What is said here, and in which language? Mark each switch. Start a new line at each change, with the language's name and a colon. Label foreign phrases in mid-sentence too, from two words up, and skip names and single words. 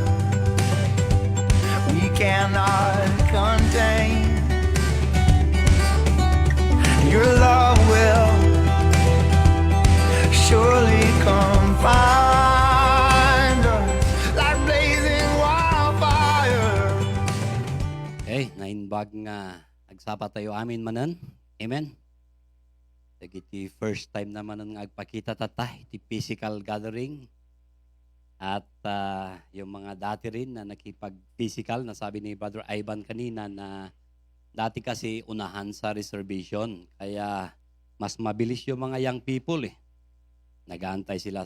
English: We cannot contain. Your love will surely come find us like blazing wildfire.
Iloko: Nainbag nga agsapa tayo amin manan. Amen. Dagiti
English: first time
Iloko: naman nga agpakita tatay ti
English: physical gathering.
Filipino: At yung mga dati rin na nakipag-physical, na sabi ni Brother Ivan kanina na dati kasi unahan sa reservation. Kaya mas mabilis yung mga young people eh. Nag-aantay sila.